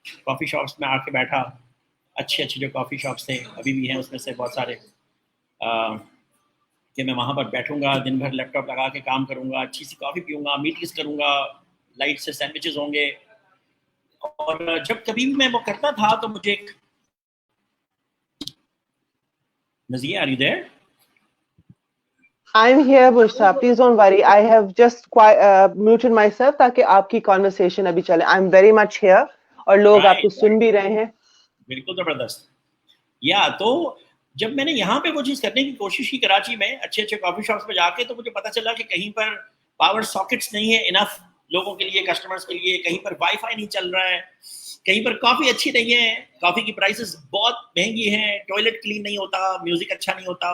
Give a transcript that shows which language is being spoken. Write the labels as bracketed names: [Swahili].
[Urdu] کافی shops میں آ کے بیٹھا, اچھے اچھے جو کافی شاپس تھے ابھی بھی ہیں اس میں سے بہت سارے, کہ میں وہاں پر بیٹھوں گا, دن بھر لیپ ٹاپ لگا کے کام کروں گا, اچھی سی کافی پیوں گا, میٹنگس کروں گا, لائٹ سے سینڈوچز ہوں گے. اور جب کبھی بھی میں وہ کرتا تھا تو مجھے ایک نظیہ, [English] Are you there? I'm here, Bushra. Please don't worry. I have just muted myself [Urdu] تاکہ آپ کی [English] conversation [Urdu] ابھی چلے. [English] I'm very much here [Urdu] اور لوگ آپ کو سن بھی رہے ہیں. بالکل زبردست. یا تو جب میں نے یہاں پہ وہ چیز کرنے کی کوشش کی کراچی میں اچھے اچھے کافی شاپس پہ جا کے, تو مجھے پتا چلا کہ کہیں پر پاور ساکٹس نہیں ہے انف لوگوں کے لیے, کسٹمرز کے لیے, کہیں پر وائی فائی نہیں چل رہا ہے, کہیں پر کافی اچھی نہیں ہے, کافی کی پرائسز بہت مہنگی ہیں, ٹوائلٹ کلین نہیں ہوتا, میوزک اچھا نہیں ہوتا.